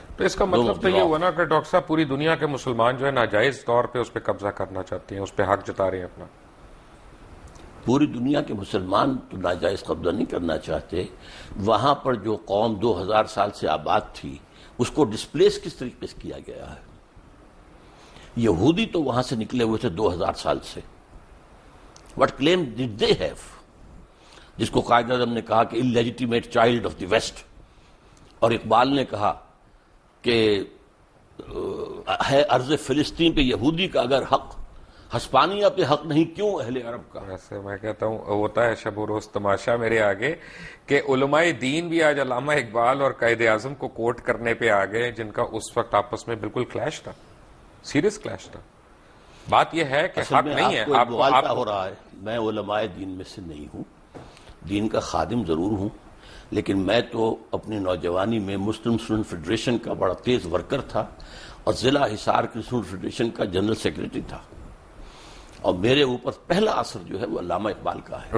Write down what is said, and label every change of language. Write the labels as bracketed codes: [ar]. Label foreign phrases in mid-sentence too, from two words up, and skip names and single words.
[ur] تو اس کا مطلب تو یہ ہوا نا کہ ڈاکٹر صاحب پوری دنیا کے مسلمان جو ہے ناجائز طور پہ اس پہ قبضہ کرنا چاہتے ہیں, اس پہ حق جتا رہے ہیں اپنا. پوری دنیا کے مسلمان تو ناجائز قبضہ نہیں کرنا چاہتے. وہاں پر جو قوم 2000 سال سے آباد تھی اس کو ڈسپلیس کس طریقے سے کیا گیا ہے. یہودی تو وہاں سے نکلے ہوئے تھے 2000 سال سے. [en] What claim did they have? [ur] جس کو قائد اعظم نے کہا کہ [en] illegitimate child of the West, [ur] اور اقبال نے کہا کہ ہے ارض فلسطین پہ یہودی کا اگر حق, ہسپانیہ پہ حق نہیں کیوں اہل عرب کا. ایسے میں کہتا ہوں ہوتا ہے شب و روز تماشا میرے آگے کہ علماء دین بھی آج علامہ اقبال اور قائد اعظم کو کوٹ کرنے پہ آ گئے جن کا اس وقت آپس میں بالکل کلیش تھا, [en] serious clash [ur] تھا. بات یہ ہے کہ حق نہیں ہے آپ مغالطہ ہو رہا ہے. میں علماء دین میں سے نہیں ہوں، دین کا خادم ضرور ہوں، لیکن میں تو اپنی نوجوانی میں مسلم اسٹوڈنٹ فیڈریشن کا بڑا تیز ورکر تھا اور ضلع حصار کی اسٹوڈنٹ فیڈریشن کا [en] general secretary [ur] تھا، اور میرے اوپر پہلا اثر جو ہے وہ علامہ اقبال کا ہے.